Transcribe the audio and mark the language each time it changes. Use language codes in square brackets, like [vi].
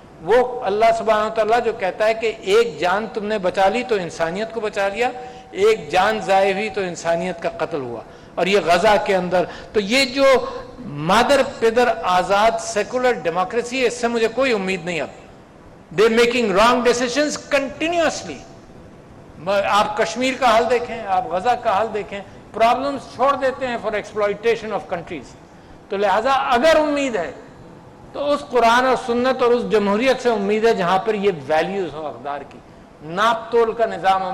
[ur] وہ اللہ سبحانہ و تعالیٰ جو کہتا ہے کہ ایک جان تم نے بچا لی تو انسانیت کو بچا لیا، ایک جان ضائع ہوئی تو انسانیت کا قتل ہوا. اور یہ غزہ کے اندر تو یہ جو مادر پدر آزاد سیکولر ڈیموکریسی ہے، اس سے مجھے کوئی امید نہیں. [en] اب they making wrong decisions continuously. [ur] آپ کشمیر کا حال دیکھیں، آپ غزہ کا حال دیکھیں، پرابلمز چھوڑ دیتے ہیں [en] For exploitation of countries. [ur] تو لہٰذا اگر امید ہے تو اس قرآن اور سنت اور اس جمہوریت سے امید ہے جہاں پر یہ ویلیوز ہو اقدار کی، ناپ تول کا نظام ہو.